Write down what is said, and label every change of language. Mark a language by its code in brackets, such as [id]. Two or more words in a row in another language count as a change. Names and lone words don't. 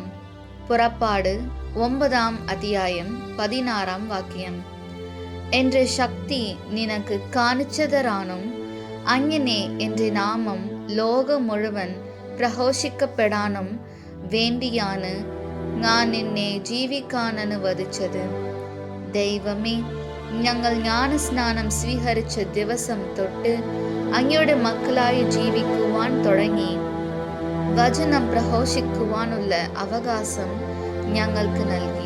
[ml] പുറപ്പാട് 9 അദ്ധ്യായം 16 വാക്യം. എന്റെ ശക്തി നിനക്ക് കാണിച്ചുതരാനും അങ്ങനെ എന്റെ നാമം ലോക മുഴുവൻ പ്രഘോഷിക്കപ്പെടാനും വേണ്ടിയാണ് ഞാൻ നിന്നെ ജീവിക്കാനനുവദിച്ചത്. ദൈവമേ, ഞങ്ങൾ ജ്ഞാനസ്നാനം സ്വീകരിച്ച ദിവസം തൊട്ട് അങ്ങയുടെ മക്കളായി ജീവിക്കുവാൻ തുടങ്ങി വചനം പ്രഘോഷിക്കുവാനുള്ള അവകാശം ഞങ്ങൾക്ക് നൽകി.